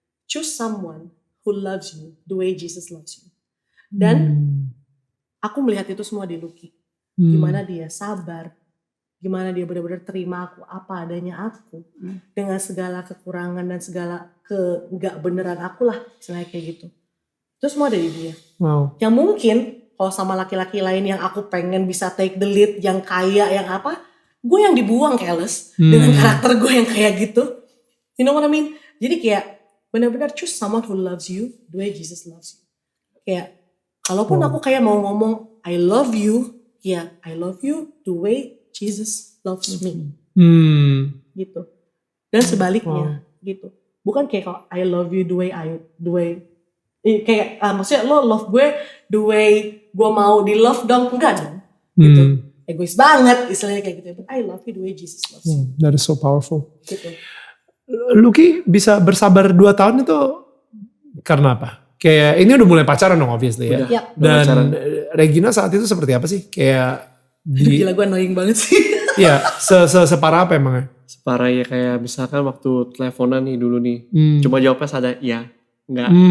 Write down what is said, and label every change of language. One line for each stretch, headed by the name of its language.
English: Choose someone who loves you the way Jesus loves you.
Indonesian: Dan aku melihat itu semua di Lucky. Gimana dia sabar, gimana dia benar-benar terima aku apa adanya aku, dengan segala kekurangan dan segala nggak beneran aku lah, misalnya kayak gitu. Itu semua dari dia. Wow. Yang mungkin kalau sama laki-laki lain yang aku pengen bisa
English: take the lead,
Indonesian: yang kaya, yang apa, gue yang dibuang
English: careless
Indonesian: dengan karakter gue yang kayak gitu.
English: You know what I mean?
Indonesian: Jadi kayak benar-benar
English: choose someone who loves you the way Jesus loves you.
Indonesian: Kayak kalaupun aku kayak mau ngomong
English: I love you, ya I love you the way Jesus loves me.
Indonesian: Gitu. Dan sebaliknya gitu. Bukan kayak kalau
English: I love you the way
Indonesian: kayak maksudnya lo love gue
English: the way
Indonesian: gue mau di love dong, enggak dong. Gitu. Egois banget istilahnya kayak gitu.
English: But I love you the way Jesus loves you. That is so powerful.
Indonesian: Gitu. Lucky bisa bersabar 2 tahun itu karena apa? Kayak ini udah mulai pacaran dong
English: obviously
Indonesian: ya. Udah Dan pacaran. Regina saat itu seperti apa sih? Kayak Gila gue
English: annoying
Indonesian: banget sih. ya separah apa emangnya? Separah ya kayak misalkan waktu teleponan nih dulu nih. Cuma jawabnya ada ya, enggak.